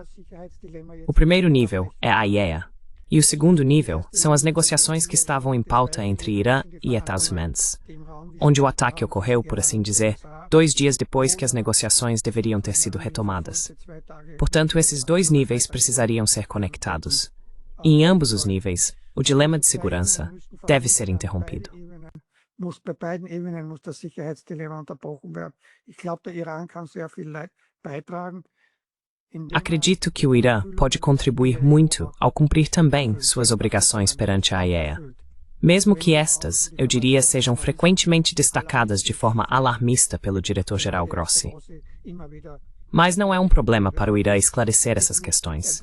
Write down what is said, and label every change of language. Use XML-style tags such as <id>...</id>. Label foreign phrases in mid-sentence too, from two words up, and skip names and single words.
<pt>O primeiro nível é a IAEA, e o segundo nível são as negociações que estavam em pauta entre Irã e Estados Unidos, onde o ataque ocorreu, por assim dizer, 2 dias depois que as negociações deveriam ter sido retomadas. Portanto, esses 2 níveis precisariam ser conectados. E em ambos os níveis, o dilema de segurança deve ser interrompido.</pt> <de>Bei beiden Ebenen muss das Sicherheitsdilemma unterbrochen werden. Ich glaube, der Iran kann sehr viel beitragen.</de> <pt>Acredito que o Irã pode contribuir muito ao cumprir também suas obrigações perante a IAEA. Mesmo que estas, eu diria, sejam frequentemente destacadas de forma alarmista pelo diretor-geral Grossi. Mas não é um problema para o Irã esclarecer essas questões.</pt>